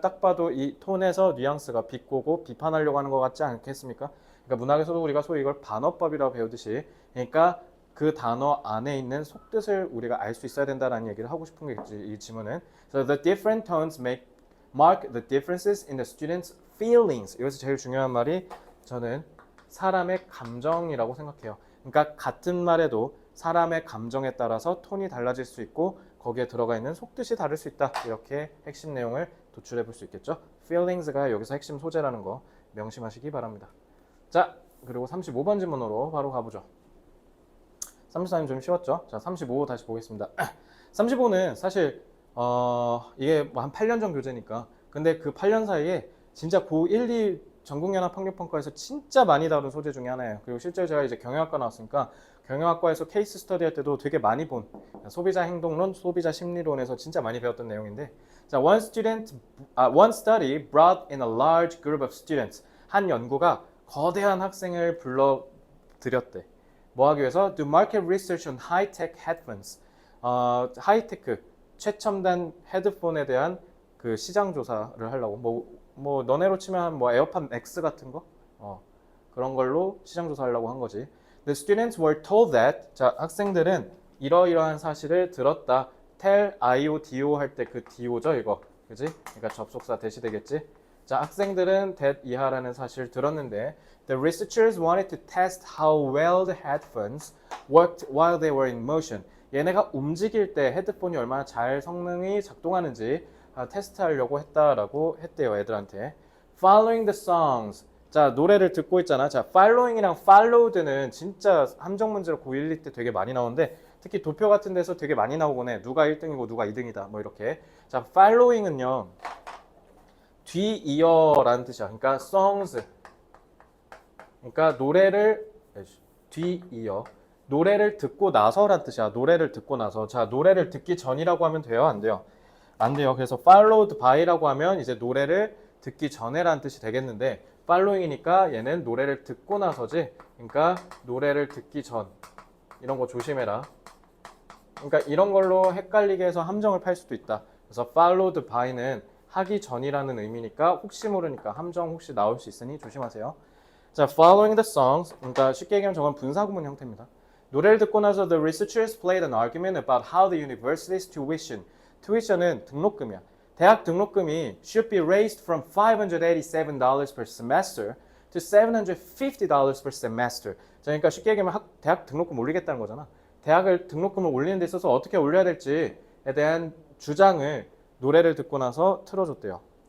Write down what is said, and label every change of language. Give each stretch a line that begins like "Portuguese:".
Korean: 딱 봐도 이 톤에서 뉘앙스가 비꼬고 비판하려고 하는 것 같지 않겠습니까? 그러니까 문학에서도 우리가 소위 이걸 반어법이라고 배우듯이 그러니까 그 단어 안에 있는 속뜻을 우리가 알 수 있어야 된다는 얘기를 하고 싶은 게 이 지문은.
English: So the different tones mark the differences in the students' feelings.
Korean: 여기서 제일 중요한 말이 저는 사람의 감정이라고 생각해요. 그러니까 같은 말에도 사람의 감정에 따라서 톤이 달라질 수 있고 거기에 들어가 있는 속뜻이 다를 수 있다. 이렇게 핵심 내용을 도출해 볼 수 있겠죠. feelings가 여기서 핵심 소재라는 거 명심하시기 바랍니다. 자, 그리고 35번 질문으로 바로 가보죠. 34님 좀 쉬웠죠? 자, 35 다시 보겠습니다. 35는 사실 이게 뭐 한 8년 전 교재니까 근데 그 8년 사이에 진짜 고1, 2 전국연합학력평가에서 진짜 많이 다룬 소재 중에 하나예요. 그리고 실제로 제가 이제 경영학과 나왔으니까 경영학과에서 케이스 스터디 할 때도 되게 많이 본 소비자 행동론, 소비자 심리론에서 진짜 많이 배웠던 내용인데 자,
English: one study brought in a large group of students.
Korean: 한 연구가 거대한 학생을 불러들였대. 뭐 하기 위해서?
English: Do market research on high-tech headphones.
Korean: 하이테크, 최첨단 헤드폰에 대한 그 시장 조사를 하려고 뭐 너네로 치면 뭐 에어팟 맥스 같은 거 그런 걸로 시장 조사하려고 한 거지.
English: The students were told that
Korean: 자 학생들은 이러이러한 사실을 들었다. tell, io, do 할 때 그 do죠 이거 그지? 그러니까 접속사 대시 되겠지. 자 학생들은 that 이하라는 사실을 들었는데
English: the researchers wanted to test how well the headphones worked while they were in motion.
Korean: 얘네가 움직일 때 헤드폰이 얼마나 잘 성능이 작동하는지 테스트하려고 했다라고 했대요 애들한테.
English: Following the songs.
Korean: 자 노래를 듣고 있잖아. 자 following이랑 followed는 진짜 함정 문제로 고1, 2 때 되게 많이 나오는데 특히 도표 같은 데서 되게 많이 나오곤 해. 누가 1등이고 누가 2등이다 뭐 이렇게. 자 following은요 뒤이어라는 뜻이야. 그러니까 songs 그러니까 노래를 뒤이어 노래를 듣고 나서란 뜻이야. 노래를 듣고 나서. 자 노래를 듣기 전이라고 하면 돼요? 안 돼요? 안 돼요. 그래서 followed by라고 하면 이제 노래를 듣기 전에라는 뜻이 되겠는데 following이니까 얘는 노래를 듣고 나서지. 그러니까 노래를 듣기 전. 이런 거 조심해라. 그러니까 이런 걸로 헷갈리게 해서 함정을 팔 수도 있다. 그래서 followed by는 하기 전이라는 의미니까 혹시 모르니까 함정 혹시 나올 수 있으니 조심하세요.
English: 자, following the songs.
Korean: 그러니까 쉽게 얘기하면 저건 분사구문 형태입니다. 노래를 듣고 나서
English: the researchers played an argument about how the university's tuition은 등록금이야.
Korean: 대학 등록금이
English: should be raised from $587 per semester to $750 per semester.
Korean: 자, 그러니까 쉽게 얘기하면 대학 등록금 올리겠다는 거잖아. 대학을 등록금을 올리는 데 있어서 어떻게 올려야 될지에 대한 주장을 노래를 듣고 나서 틀어줬대요.